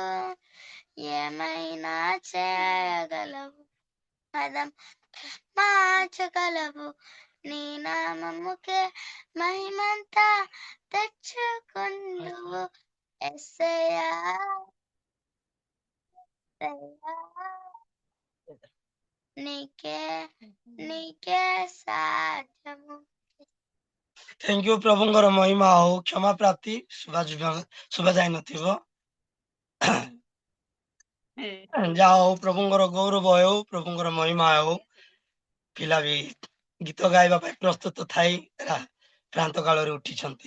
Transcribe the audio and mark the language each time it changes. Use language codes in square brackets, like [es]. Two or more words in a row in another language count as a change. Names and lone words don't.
[te] ఏమైనా చేయగలవు, కథ మార్చగలవు, నీ నామముకే మహిమంతా తెచ్చుకుందువు. యేసయ్యా, యేసయ్యా, నీకే నీకే సాధ్యము. [en] thank you. [or] ପ୍ରଭୁଙ୍କର ମହିମା ହଉ, କ୍ଷମା ପ୍ରାପ୍ତି ଶୁଭାଯାଇ ନଥିବ। ଯାହା ହଉ, ପ୍ରଭୁଙ୍କର ଗୌରବ ହେଉ, ପ୍ରଭୁଙ୍କର ମହିମା ହେଉ। ପିଲା ବି ଗୀତ ଗାଇବା ପାଇଁ ପ୍ରସ୍ତୁତ ଥାଇ କ୍ରାନ୍ତ କାଳରେ ଉଠିଛନ୍ତି।